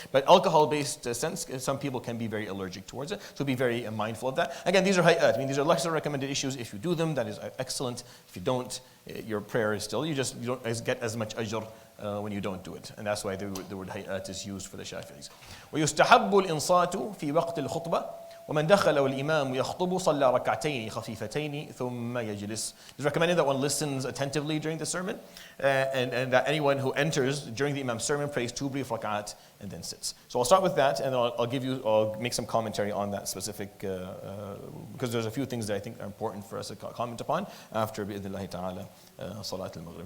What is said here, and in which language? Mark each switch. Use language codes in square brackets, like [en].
[en] But alcohol-based scents, some people can be very allergic towards it, so be very mindful of that. Again, these are hayat, these are lesser recommended issues. If you do them, that is excellent. If you don't, your prayer is still, you don't get as much ajr when you don't do it. And that's why the word hayat is used for the Shafi'is. [ar] ويستحب الإنصات في وقت الخطبة ومن دخل والإمام يخطب صلى ركعتين خفيفتين ثم يجلس. [en] It's recommended that one listens attentively during the sermon and that anyone who enters during the Imam's sermon prays 2 brief rak'at and then sits. So I'll start with that and I'll make some commentary on that specific because there's a few things that I think are important for us to comment upon after [ar] بإذن الله تعالى صلاة المغرب.